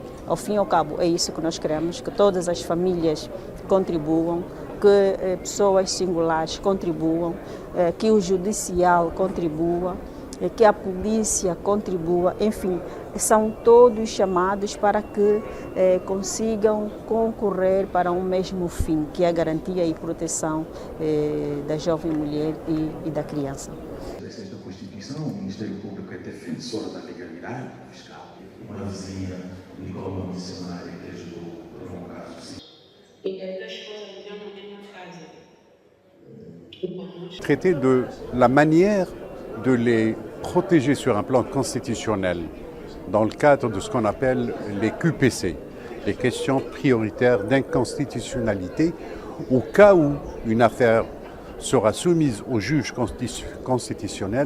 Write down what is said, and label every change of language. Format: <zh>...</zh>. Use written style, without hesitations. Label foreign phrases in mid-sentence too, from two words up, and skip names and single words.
<pt>Ao fim e ao cabo, é isso que nós queremos, que todas as famílias contribuam, que pessoas singulares contribuam, que o judicial contribua, que a polícia contribua, enfim, são todos chamados para que consigam concorrer para um mesmo fim, que é a garantia e proteção da jovem mulher e da criança. Da Constituição, o Ministério Público é defensor da legalidade fiscal. Uma vizinha ligou uma missionária que ajudou por um caso assim.</pt> <fr>Traiter de la manière de les protéger sur un plan constitutionnel dans le cadre de ce qu'on appelle les QPC, les questions prioritaires d'inconstitutionnalité, au cas où une affaire sera soumise au juge constitutionnel.</fr>